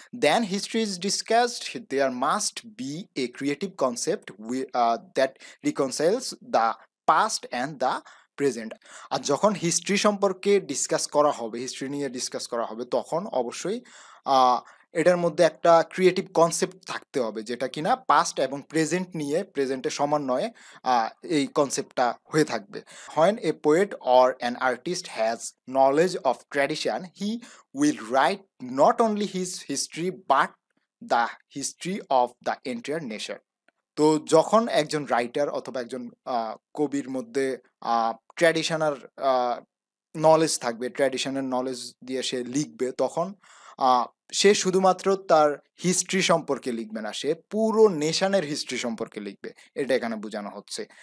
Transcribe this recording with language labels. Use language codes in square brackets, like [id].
[en] Then history is discussed, there must be a creative concept that reconciles the past and the present. [bn] আর যখন history সম্পর্কে discuss করা হবে, history নিয়ে discuss করা হবে, তখন অবশ্যই এটার মধ্যে একটা ক্রিয়েটিভ কনসেপ্ট থাকতে হবে যেটা কিনা পাস্ট এবং প্রেজেন্ট নিয়ে, প্রেজেন্টের সমন্বয়ে এই কনসেপ্টটা হয়ে থাকবে। [en] When a poet or an artist has knowledge of tradition, he will write not only his history but the history of the entire nation. [bn] তো যখন একজন রাইটার অথবা একজন কবির মধ্যে ট্র্যাডিশনাল নলেজ থাকবে, ট্র্যাডিশনাল নলেজ দিয়ে সে লিখবে, তখন সে শুধুমাত্র তার হিস্ট্রি সম্পর্কে লিখবে না, সে পুরো নেশনের হিস্ট্রি সম্পর্কে লিখবে, এটা এখানে বোঝানো হচ্ছে।